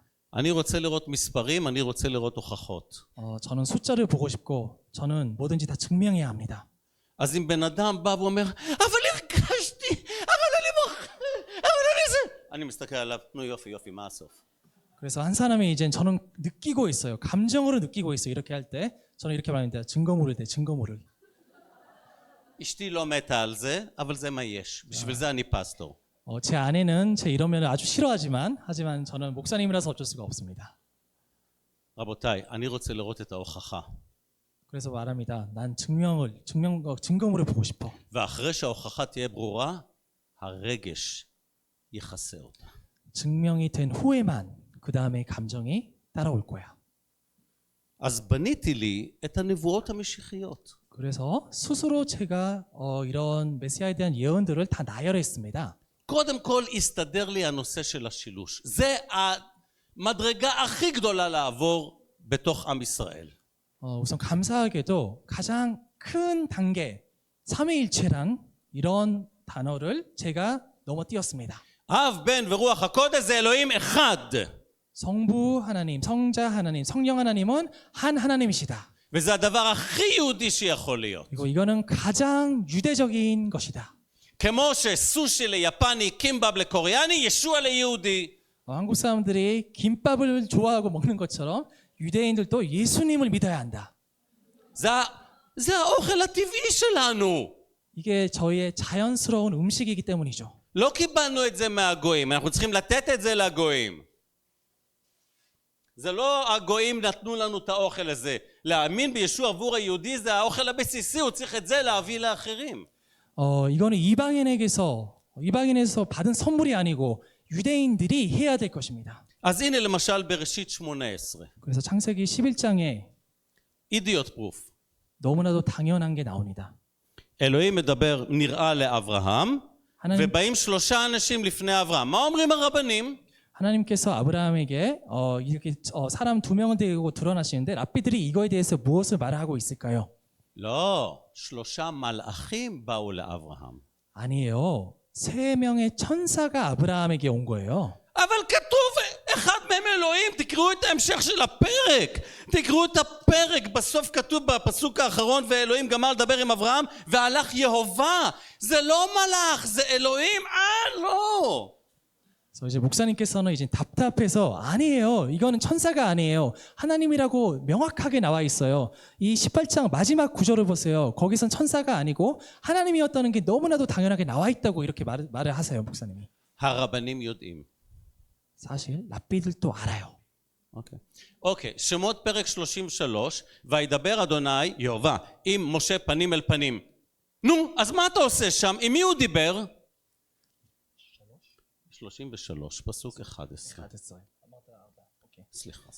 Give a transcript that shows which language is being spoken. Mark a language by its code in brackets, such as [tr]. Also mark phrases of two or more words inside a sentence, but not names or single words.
[he] אני רוצה לראות מספרים, אני רוצה לראות הוכחות. [ko] 저는 숫자를 보고 싶고 저는 뭐든지 다 증명해야 합니다. [he] אז אם בן אדם בא ואומר, אבל הרגשתי, אבל אני אבל אני זה... אני מסתכל עליו, נו יופי, יופי, מה הסוף? [ko] 그래서 한 사람이 이제 저는 느끼고 있어요. 감정으로 느끼고 있어요. 이렇게 할 때 저는 이렇게 말합니다. 증거물을 대 증거물을. [he] אשתי לא מתה על זה, אבל זה מה יש. בשביל זה אני פסטור. [ko] 제 아내는 제 이러면 아주 하지만 저는 목사님이라서 어쩔 수가 없습니다. [he] רבותיי, אני רוצה לראות את ההוכחה. [ko] 그래서 말합니다. 난 증거물을 보고 싶어. [he] ואחרי שההוכחה תהיה ברורה, הרגש יכסה אותה. [ko] 증명이 된 후에만 그 다음에 감정이 따라올 거야. [he] אז בניתי לי את הנבואות המשיחיות. [ko] 그래서 스스로 제가 이런 메시아에 대한 예언들을 다 나열했습니다. [he] קודם כל הסתדר לי הנושא של השילוש. זה המדרגה הכי גדולה לעבור בתוך עם ישראל. [ko] 우선 감사하게도 가장 큰 단계, 삼위일체란 이런 단어를 제가 넘어띄었습니다. [he] אב, בן ורוח הקודש זה אלוהים אחד. [ko] 성부 하나님, 성자 하나님, 성령 하나님은 한 하나님이시다. [he] וזה הדבר הכי יהודי שיכול להיות. [ko] 그리고 이거는 가장 유대적인 것이다. [he] כמו שסושי ליפני, קימבאב לקוריאני, ישוע ליהודי. [ko] 한국 사람들이 김밥을 좋아하고 먹는 것처럼 유대인들도 예수님을 믿어야 한다. [he] זה האוכל הטבעי שלנו. [ko] 이게 저희의 자연스러운 음식이기 때문이죠. [he] לא קיבלנו את זה מהגויים, אנחנו צריכים לתת את זה לגויים. זה לא הגויים נתנו לנו את האוכל הזה. להאמין בישוע עבור היהודי זה האוכל הבסיסי, הוא צריך את זה להביא לאחרים. [ko] 이거는 이방인에서 받은 선물이 아니고 유대인들이 해야 될 것입니다. [he] אז הנה למשל בראשית 18. [ko] 그래서 창세기 11장에 [en] idiot proof. [ko] 너무나도 당연한 게 나옵니다. [he] אלוהים מדבר, נראה לאברהם, [ko] 하나님, [he] ובאים 3 אנשים לפני אברהם. מה אומרים הרבנים? [ko] 하나님께서 아브라함에게 이렇게 사람 2명을 데리고 드러나시는데 랍비들이 이거에 대해서 무엇을 말하고 있을까요? [he] לא, 3 מלאכים באו לאברהם. [ko] 아니에요. 3명의 천사가 아브라함에게 온 거예요. [he] אבל כתוב, אחד מהם אלוהים, תקראו את ההמשך של הפרק. תקראו את הפרק, בסוף כתוב בפסוק האחרון, ואלוהים גמר לדבר עם אברהם, והלך יהובה. זה לא מלאך, זה אלוהים, לא. [ko] 그래서 이제 목사님께서는 이제 답답해서 아니에요. 이거는 천사가 아니에요. 하나님이라고 명확하게 나와 있어요. 이 18장 마지막 구절을 보세요. 거기선 천사가 아니고 하나님이었다는 게 너무나도 당연하게 나와 있다고 이렇게 말을 하세요, 목사님이. [he] הרבנים יודעים. [ko] 사실 랍비들도 알아요. [he] אוקיי, שמות פרק 33, וידבר אדוני יהובה עם משה פנים אל פנים. נו, אז מה אתה עושה שם? עם מי הוא דיבר? 33, פסוק 11. סליחה.